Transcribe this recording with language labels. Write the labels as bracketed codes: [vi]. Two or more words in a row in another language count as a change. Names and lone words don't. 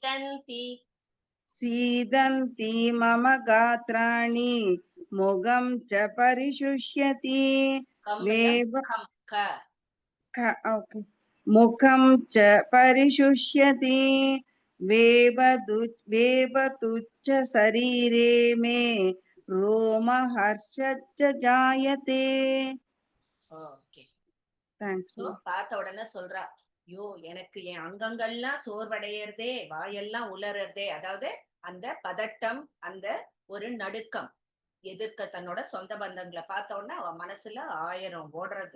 [sa] सीदन्ति मम गात्राणि मुखं च परिशुष्यति मुखं च परिशुष्यति वेपतुच्च शरीरे मे रोमहर्षश्च जायते [ta] ஓகே தேங்க்ஸ் சோ பார்த்த உடனே சொல்றா ஐயோ எனக்கு என் அங்கங்கள்லாம் சோர்வடையறதே வாயெல்லாம் உலறதே அதாவது அந்த பதட்டம் அந்த ஒரு நடுக்கம் எதிர்க்க தன்னோட சொந்த பந்தங்களை பார்த்த உடனே அவ மனசுல 1000 ஓடுறது